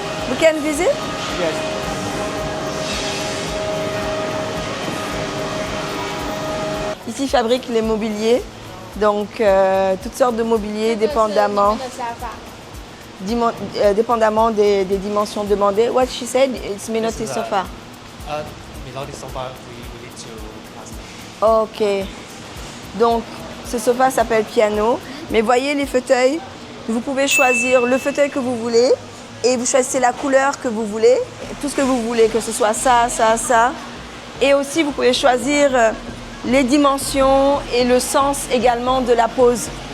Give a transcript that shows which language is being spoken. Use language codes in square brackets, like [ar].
[en] We can visit? Yes. [fr] Ici, ils fabriquent les mobiliers, donc toutes sortes de mobiliers dépendamment dépendamment des dimensions demandées. [en] What she said, it's Minotti sofa. Minotti sofa, we need to plastic. Ok. [fr] Donc, ce sofa s'appelle piano. Mais voyez les fauteuils, vous pouvez choisir le fauteuil que vous voulez et vous choisissez la couleur que vous voulez, tout ce que vous voulez, que ce soit ça, ça, ça. Et aussi, vous pouvez choisir les dimensions et le sens également de la pose.